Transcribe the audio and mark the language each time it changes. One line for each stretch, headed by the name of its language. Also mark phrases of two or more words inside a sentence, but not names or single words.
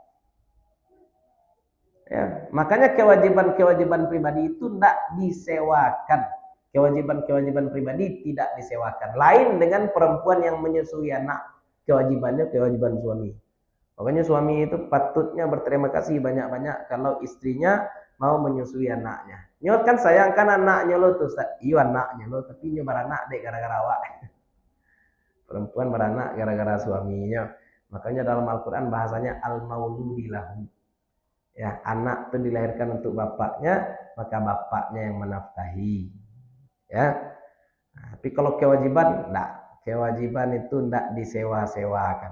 Indonesian: Ya, makanya kewajiban pribadi itu tidak disewakan. Kewajiban pribadi tidak disewakan. Lain dengan perempuan yang menyusui anak, kewajiban suami. Makanya suami itu patutnya berterima kasih banyak-banyak kalau istrinya mau menyusui anaknya.
Minangkabau: Nyo kan sayangkan anaknya lo tuh, iyo anaknya lo, tapi nyo beranak dek gara-gara awak.
Indonesian: Perempuan beranak gara-gara suaminya. Makanya dalam Al-Quran bahasanya al-mauludilahu. Ya, anak itu dilahirkan untuk bapaknya, maka bapaknya yang menafkahi. Ya. Nah, tapi kalau kewajiban, enggak. Kewajiban itu enggak disewa-sewakan.